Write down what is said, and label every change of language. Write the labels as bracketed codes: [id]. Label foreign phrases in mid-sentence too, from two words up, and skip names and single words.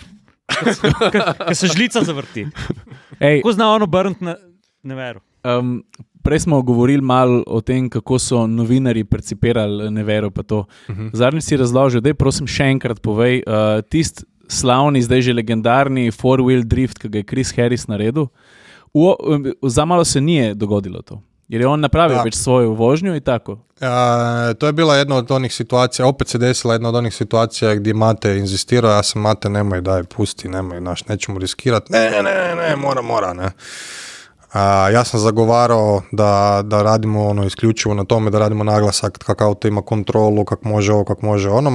[sl] Ker se žlica zavrti. Kako zna on obrniti na nevero? Prej smo govorili malo o tem, kako so novinarji percipirali nevero pa to. Zadnjič si razložil, daj prosim še enkrat povej, tist slavni, zdaj že legendarni [en] four-wheel drift, [sl] ki ga je Chris Harris naredil, [hr] za malo se nije dogodilo to. Jer je on napravio već svoju vožnju i tako. To je bila jedna od onih situacija, opet se desila jedna od onih situacija gdje Mate inzistirao, ja sam Mate, nemoj, daj, pusti, nemoj, nećemo riskirati. Ne, mora, ne. Ja sam zagovarao da radimo isključivo na tome, da radimo naglasak kak auto ima kontrolu, kak može ovo, kak može ono.